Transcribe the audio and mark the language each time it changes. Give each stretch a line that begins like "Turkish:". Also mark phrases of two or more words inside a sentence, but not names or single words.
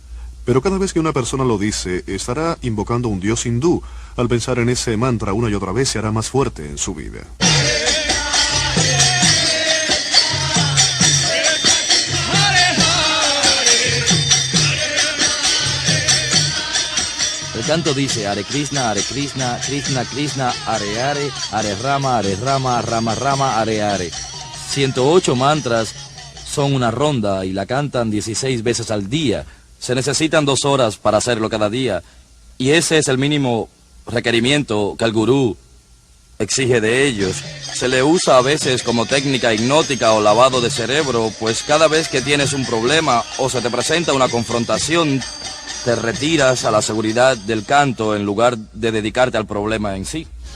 Spanish: Pero cada vez que una persona lo dice, estará invocando un dios hindú. Al pensar en ese mantra una y otra vez, se hará más fuerte en su vida. El canto dice,
Sanskrit: हरे कृष्ण, कृष्ण कृष्ण, हरे राम, राम राम, हरे.
Spanish: 108 mantras son una ronda y la cantan 16 veces al día. Se necesitan 2 horas para hacerlo cada día. Y ese es el mínimo requerimiento que el gurú exige de ellos. Se le usa a veces como técnica hipnótica o lavado de cerebro, pues cada vez que tienes un problema o se te presenta una confrontación, te retiras a la seguridad del canto en lugar de dedicarte al problema en sí.